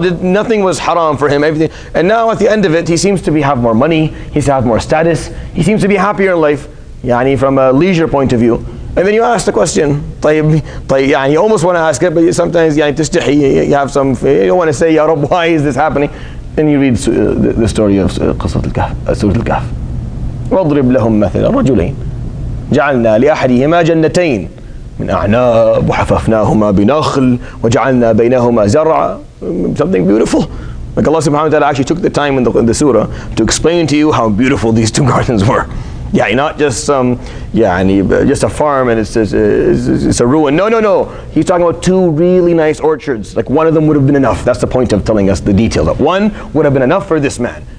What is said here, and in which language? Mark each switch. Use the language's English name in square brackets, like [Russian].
[English] Nothing was haram for him, everything. And now at the end of it, he seems to have more money, he seems to have more status, he seems to be happier in life, from a leisure point of view. And then you ask the question, you almost want to ask it, but sometimes you have some, you don't want to say, Ya Rabb, why is this happening? And you read the story of Surat AlKahf. [Arabic] وَاضْرِبْ لَهُمْ مَثَلَ رَجُلَيْنِ جَعَلْنَا لِأَحَدِهِمَا جَنَّتَيْنِ من أعناب وحففناهما بنخل وجعلنا بينهما زرعا. [English] Something beautiful. Like Allah subhanahu wa ta'ala actually took the time in the surah to explain to you how beautiful these 2 gardens were. Not just just a farm and it's a ruin. No. He's talking about 2 really nice orchards. Like one of them would have been enough. That's the point of telling us the detail. That one would have been enough for this man.